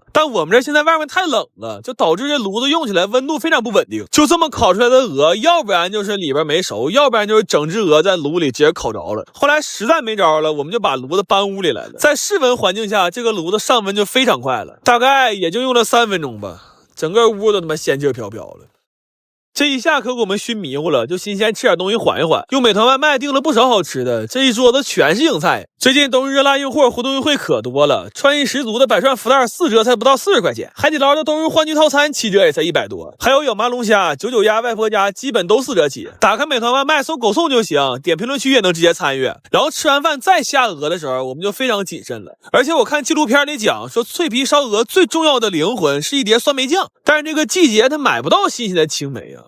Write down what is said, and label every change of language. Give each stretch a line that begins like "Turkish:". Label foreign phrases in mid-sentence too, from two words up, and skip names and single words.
Chinese: 但我們這現在外面太冷了，就導致這爐子用起來溫度非常不穩定，就這麼烤出來的鵝，要不然就是裡邊沒熟，要不然就是整隻鵝在爐裡直接烤着了。後來實在沒招了，我們就把爐子搬屋裡來了。在室溫環境下，這個爐子上溫就非常快了，大概也就用了3分鐘吧，整個屋都他媽仙氣飄飄了。這一下可給我們熏迷糊了，就新鮮吃點東西緩一緩。用美团外賣訂了不少好吃的，這一桌子全是硬菜。最近冬日热辣硬貨活动优惠可多了，创意十足的百串福袋4折才不到40 塊錢，海底撈的冬日歡聚套餐7折也才100多，還有咬麻龍蝦、99鴨、外婆家基本都4折起。打開美團外賣搜狗送就行，點評論區也能直接參與。然後吃完飯再下鵝的時候，我們就非常謹慎了。而且我看紀錄片裡講說，脆皮燒鵝最重要的靈魂是一碟酸梅醬，但是這個季節它買不到新鮮的青梅啊。